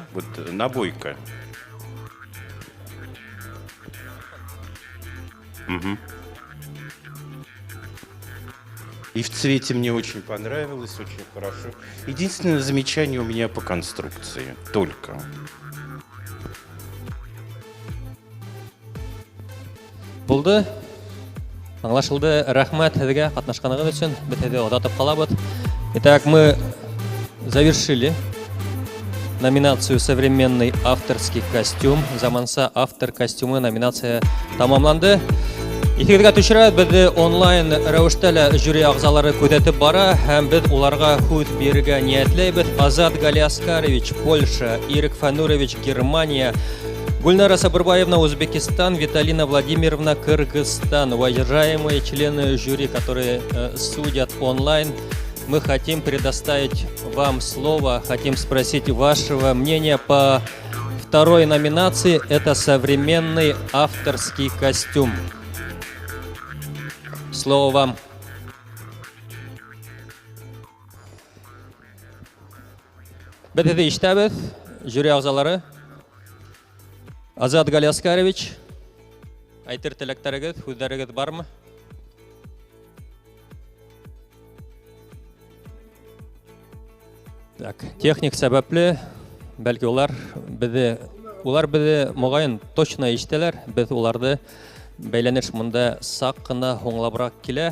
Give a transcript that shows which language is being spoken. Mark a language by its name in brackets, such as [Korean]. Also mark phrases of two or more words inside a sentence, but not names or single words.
[Russian] Вот набойка. Угу. И в цвете мне очень понравилось, очень хорошо. Единственное замечание у меня по конструкции. Только. [Bashkir] Болды. Аңлашылды. Рахмат һеҙгә катнашканығыҙ өсөн. Беҙ һеҙҙе оҙатып ҡалабыҙ. [Russian] Итак, мы завершили номинацию «Современный авторский костюм». [Bashkir] Заманса автор костюмы номинация тамамланды. Иҫегеҙгә төшөрәбеҙ, беҙҙе онлайн рәүештә лә жюри ағзалары күҙәтеп бара, һәм беҙ уларға һүҙ бирергә ниәтләйбеҙ. Азат Галиаскарович, Польша; Ирек Фанурович, Германия; Гульнара Сабырбаевна, Узбекистан; Виталина Владимировна, Кыргызстан. [Russian] Уважаемые члены жюри, которые судят онлайн, мы хотим предоставить вам слово, хотим спросить вашего мнения по второй номинации. Это современный авторский костюм. Слово вам. [Bashkir] Беҙ һеҙҙе ишетәбеҙ, жюри ағзалары. Азат Галиаскарович, әйтер теләктәрегеҙ, һүҙҙәрегеҙ бармы? Так, техник сәбәпле, бәлки улар беҙҙе моғайын точно ишетәләр, беҙ уларҙы бәйләнеш монда саҡ ҡына һуңлабыраҡ килә.